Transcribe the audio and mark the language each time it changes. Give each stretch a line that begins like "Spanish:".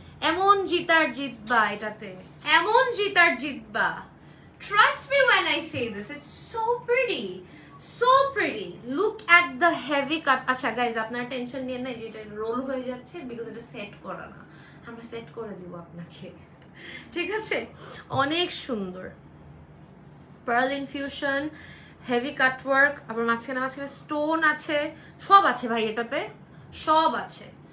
Bangla: এমন জিতার জিতবা এটাতে, এমন জিতার জিতবা।
English: Trust me when I say this, it's so pretty, so pretty. Look at the heavy cut.
Bangla: আচ্ছা guys, আপনারা tension নিয়ে না যে এটা রোল হয়ে যাচ্ছে, বিকজ এটা সেট করা না, আমরা সেট করে দিব আপনাকে, ঠিক আছে? অনেক সুন্দর পার্ল ইনফিউশন, হেভি কাটওয়ার্ক, আবার মাঝখানে মাঝখানে স্টোন আছে, সব আছে ভাই এটাতে, সব আছে।